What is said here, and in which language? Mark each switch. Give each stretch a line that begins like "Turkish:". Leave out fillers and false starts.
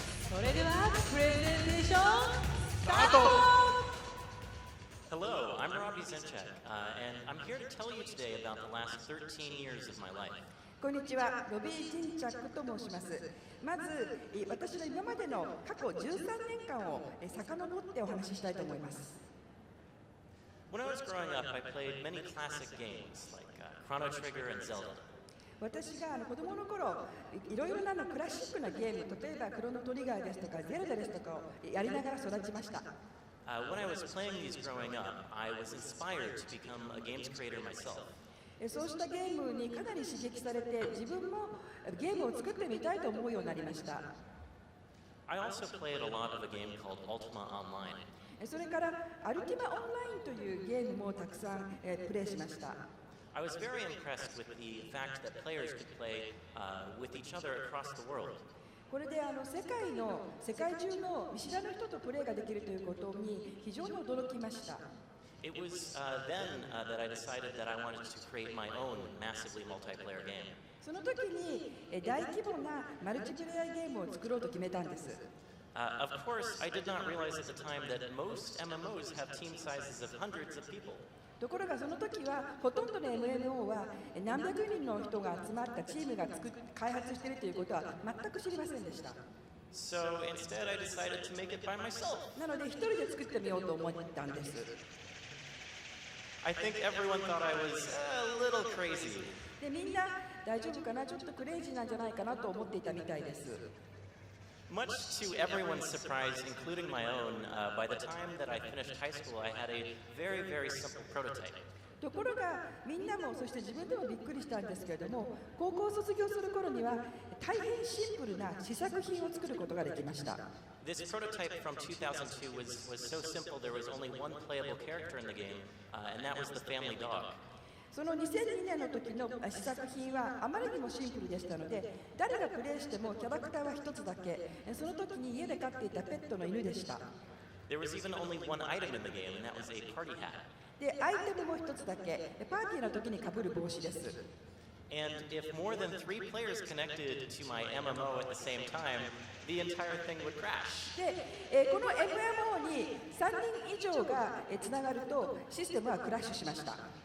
Japanese: それではプレゼンテーションスタート。
English: Hello, I'm Robbie Zenchak, and I'm here to tell you today about the last 13 years of my life.
Japanese: こんにちは、ロビー・ジンチャックと申します。まず、私の今までの過去13年間を遡ってお話ししたいと思います。
English: When I was growing up, I played many classic games like Chrono Trigger and Zelda.
Japanese: 私が子供の頃、いろいろなクラシックなゲーム、例えばクロノトリガーですとかゼルダですとかをやりながら育ちました。
English: When I was playing these growing up, I was inspired to become a games creator myself.
Japanese: そうしたゲームにかなり刺激されて、自分もゲームを作ってみたいと思うようになりました。
English: I also played a lot of a game called Ultima Online.
Japanese: それからアルティマオンラインというゲームもたくさんプレイしました。
English: I was very impressed with the fact that players could play with each other across the world.
Japanese: これで世界中の見知らぬ人とプレイができるということに非常に驚きました。
English: It was then that I decided that I wanted to create my own massively multiplayer game.
Japanese: その時に大規模なマルチプレイヤーゲームを作ろうと決めたんです。
English: Of course, I did not realize at the time that most MMOs have team sizes of hundreds of people.
Japanese: ところがその時はほとんどの MMO は何百人の人が集まったチームが開発しているということは全く知りませんでした。
English: So instead, I decided to make it by myself.
Japanese: なので一人で作ってみようと思ったんです。
English: I think everyone thought I was a little crazy.
Japanese: でみんな大丈夫かな、ちょっとクレイジーなんじゃないかなと思っていたみたいです。
English: Much to everyone's surprise, including my own, by the time that I finished high school, I had a very, very simple prototype.
Japanese: ところがみんなもそして自分でもびっくりしたんですけれども、高校を卒業する頃には大変シンプルな試作品を作ることができました。
English: This prototype from 2002 was so simple there was only one playable character in the game, and that was the family dog.
Japanese: その2002年の時の試作品はあまりにもシンプルでしたので、誰がプレイしてもキャラクターは一つだけ、その時に家で飼っていたペットの犬でした。
English: There was even only one item in the game, and that was a party hat.
Japanese: で、アイテムも一つだけ、パーティーの時に被る帽子です。
English: And if more than 3 players connected to my MMO at the same time, the entire thing would crash.
Japanese: で、この MMO に3人以上がつながるとシステムはクラッシュしました。